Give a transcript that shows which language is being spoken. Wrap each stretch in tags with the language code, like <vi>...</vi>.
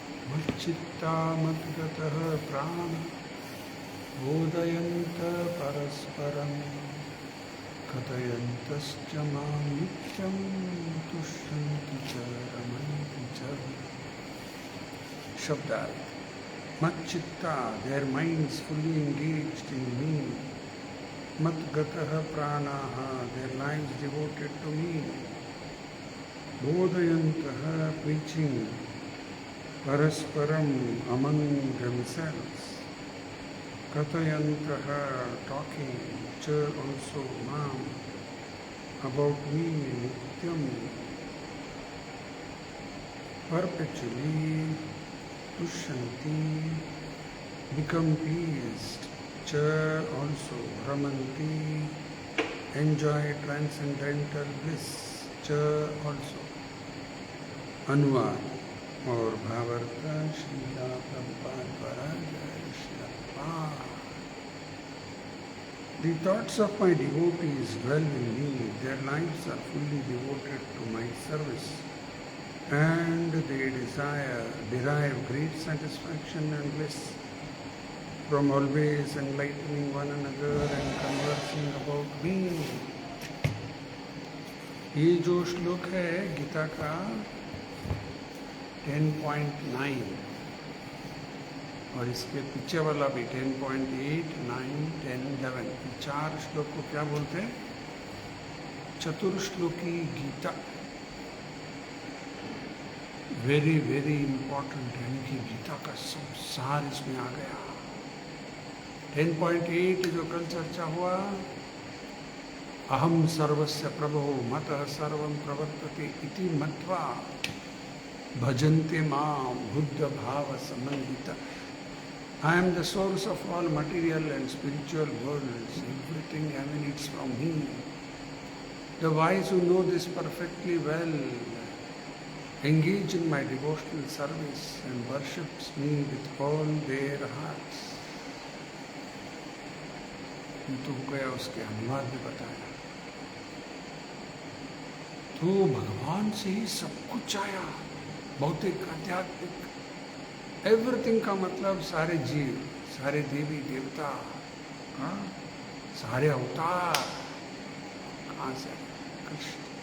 <sa>मच्चित्ता मद्गतः प्राणं बोधयन्तः परस्परं कथयन्तश्च मां नित्यं तुष्यन्ति च रमन्ति च।</sa> <en>शब्दार्थ मच्चित्ता, their minds fully engaged in me. Matgatah pranaha, their lives devoted to me. Bodhayantah, preaching parasparam among themselves. Kathayantah, talking cha also mam about me nityam, perpetually. Tushyanti, become pleased. Cha also, ramanti, enjoy transcendental bliss. Cha also.</en> <hi>अनुवाद और भावार्थ श्रीला प्रभुपाद द्वारा जय Shri Prabhupada.</hi> <en>The thoughts of my devotees dwell in me. Their lives are fully devoted to my service. And they derive great satisfaction and bliss from always enlightening one another and conversing about me.</en> <hi>ये जो श्लोक है गीता का 10.9 और इसके पीछे वाला भी 10.8, 9, 10, 11, चार श्लोक को क्या बोलते हैं? चतुर्श्लोकी गीता।</hi> <en>very very important,</en> <hi>यानी कि गीता का सब सार इसमें आ गया। 10.8 जो कल चर्चा हुआ,</hi> <sa>अहम सर्वस्य प्रभो मतः सर्वं प्रवर्तते इति मत्वा भजन्ते मां बुद्ध भाव समन्वित।</sa> <en>I am the source of all material and spiritual worlds. Everything emanates from me. The wise who know this perfectly well engage in my devotional service and worships me with all their hearts.</en> <hi>तो हो गया, उसके अनुवाद भी बताया। तो भगवान से ही सब कुछ आया। भौतिक, आध्यात्मिक, एवरीथिंग का मतलब सारे जीव, सारे देवी देवता, हाँ, सारे अवतार कहाँ से? कृष्ण।</hi>